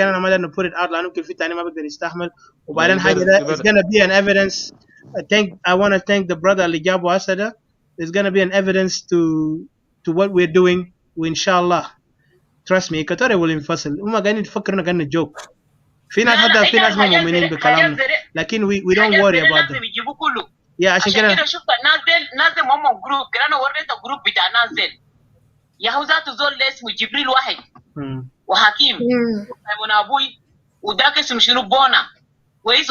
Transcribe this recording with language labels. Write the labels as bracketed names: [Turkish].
[Arabic] أنا ما أقدر [English] put it out [Arabic] لأنه ممكن في تاني ما بقدر يستحمل. وبعدين حاجة ده [English] it's gonna be an evidence. I want to thank the brother [Arabic] اللي جابه هسه ده. [English] It's gonna be an evidence to what we're doing. [Arabic] وإن شاء الله [English] trust me [Arabic] إكواتوريا will ينفصل. هم قاعدين يفكرنا قاعدين نجوك. في ناس حتى في ناس ما مؤمنين بكلامنا لكن [English] we don't worry about them. [Arabic] يا عشان كده شفت نازل ماما جروب كده. انا وريت الجروب بتاع نازل يهوذات زول اسمه جبريل واحد وحكيم من ابوي وذاك اسمه شنو بونا كويس.